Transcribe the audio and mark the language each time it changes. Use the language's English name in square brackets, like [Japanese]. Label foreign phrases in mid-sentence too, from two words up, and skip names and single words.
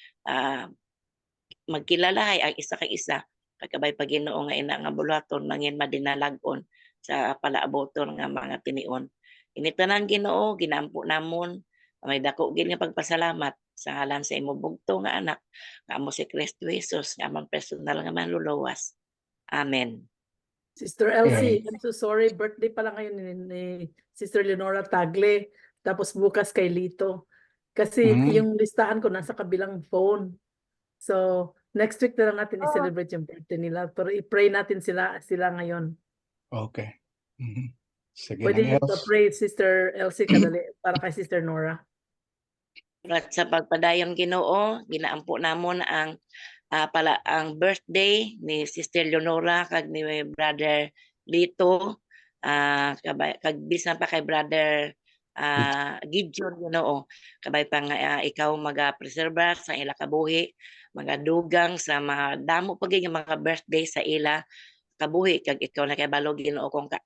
[Hiligaynon] magkilalahay ang isa kay isa pagkabay pa Ginoo nga ina nga buluhaton mangin madinalagon sa palaaboton nga mga tinion. Ini tanan Ginoo ginampo namon may dako gid nga pagpasalamat sa ngalan sa imo bugto nga anak nga amo si Kristo Jesus nga among personal nga manluluwas. Amen. [English] Sister Elsie, I'm so sorry. [Filipino] Birthday pala ngayon ni Sister Leonora Tagle. Tapos bukas kay Lito. Kasi yung listahan ko nasa kabilang phone. So, [English] next week [Filipino] na lang natin i-celebrate yung birthday nila. Pero i-pray natin sila ngayon. Okay. Sige Pwede lang, niyo Els. [Hiligaynon] pray, Sister Elsie, kadali, para kay Sister Nora. At sa pagpadayon Ginoo, ginaampo namon ang ang birthday ni Sister Leonora kag ni Brother Lito kag bisan pa kay Brother Gideon Ginoo kabay pa nga ikaw maga-preserba sa ila kabuhi magadugang sa mga damo pagay nga mga birthday sa ila kabuhi kag ikaw na kay balog Ginoo kung